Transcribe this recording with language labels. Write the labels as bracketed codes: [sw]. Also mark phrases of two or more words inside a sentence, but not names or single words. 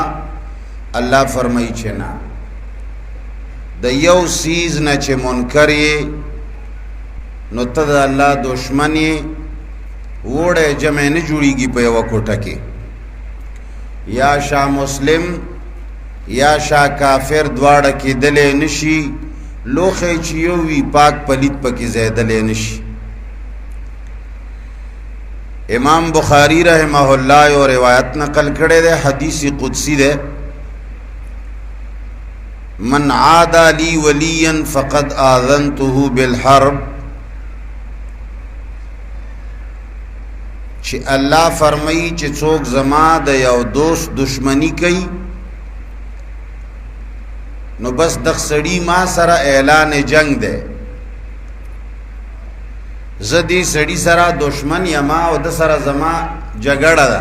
[ps] الله فرمایي چې نه، د یو سیز نه چې منکر یې نو ته د الله دشمن یې. وړی جمع نه جوړیږي په یوه کوټه کې، یا شا مسلم یا شا کافر دواړه کېدلی نشي. لوښی چې یو وي پاک پلیت پکې ځایدلی نشي. امام بخاری [ar] رحمہ اللہ [ps] یو روایت نقل کړی دی، حدیث قدسی دی، [ar] من عادى لي وليا فقد آذنته بالحرب. [ps] چې الله فرمایي چې څوک زما د یو دوست دشمنی کوي نو بس دغ سړي ما سره اعلان جنگ دی. زدی سړی سره دشمن یما او د سره زما جګړه ده.